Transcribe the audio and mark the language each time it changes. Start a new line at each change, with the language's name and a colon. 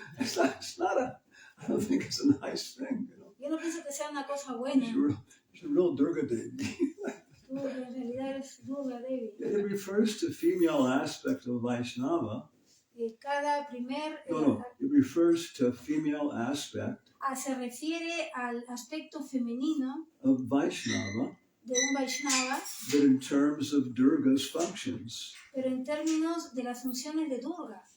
English: It's not I don't think it's a nice thing, you know.
Spanish: Yo no pienso que sea una cosa buena.
English: She's a real Durga Devi.
Spanish: Tú en realidad eres Durga Devi.
English: It refers to female aspect of Vaishnava.
Spanish: Cada primer
English: It refers to female aspect
Spanish: se refiere al aspecto femenino
English: of Vaishnava,
Spanish: de un Vaishnava,
English: but in terms of Durga's functions.
Spanish: pero en términos de las funciones de Durga.